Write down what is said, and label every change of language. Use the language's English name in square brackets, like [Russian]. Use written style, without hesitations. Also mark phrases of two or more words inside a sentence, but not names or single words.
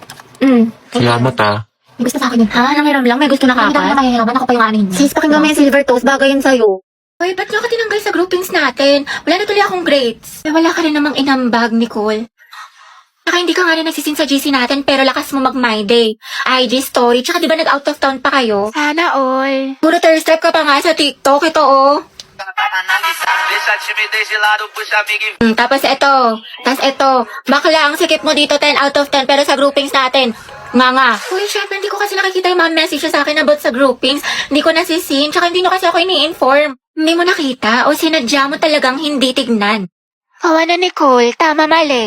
[Filipino] Salamat ah. May gusto sa akin yun. Ha? Nangiram lang? May gusto na Hindi na kapat? mahihiraman, ako pa yung ano yun. Sis, pakinggan mo yung silver toast. Bagay yun sa'yo. Uy, ba't niyo ka tinanggal sa groupings natin? Wala na tuloy akong grades. Eh, wala ka rin namang inambag, Nicole. Saka hindi ka nga rin nagsisin sa GC natin, pero lakas mo mag- [English] my day. IG story, [Filipino] tsaka di ba nag- [English] out of town [Filipino] pa kayo? Sana all. Puro [English] thirst trap [Filipino] ka pa nga sa TikTok, ito oh. [Portuguese] Deixa a timidez de lado, puxa amigo e [Filipino] Tapos ito, bakla ang sikip mo dito [English] 10 out of 10, [Filipino] pero sa groupings natin, nga. Uy, syempre, hindi ko kasi nakikita yung mga message sa akin about sa groupings. Hindi ko nasisin, tsaka hindi nyo kasi ako ini-inform. Hindi mo nakita, o sinadya mo talagang hindi tignan. Hawa na Nicole, tama mali.